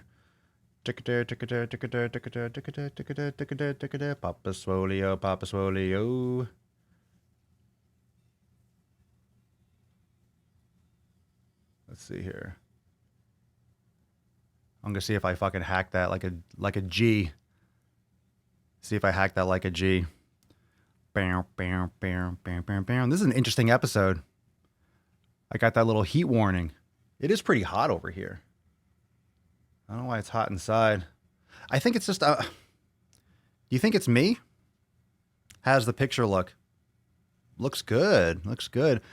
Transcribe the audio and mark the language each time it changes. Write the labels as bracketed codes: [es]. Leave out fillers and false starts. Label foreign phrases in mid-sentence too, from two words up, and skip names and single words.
[en] Papa Swolio, Papa Swolio. Let's see here. I'm gonna see if I fucking hack that like a G. See if I hack that like a G. Bam, bam, bam, bam, bam, bam. This is an interesting episode. I got that little heat warning. It is pretty hot over here. I don't know why it's hot inside. I think it's just... do you think it's me? How's the picture look? Looks good. Looks good.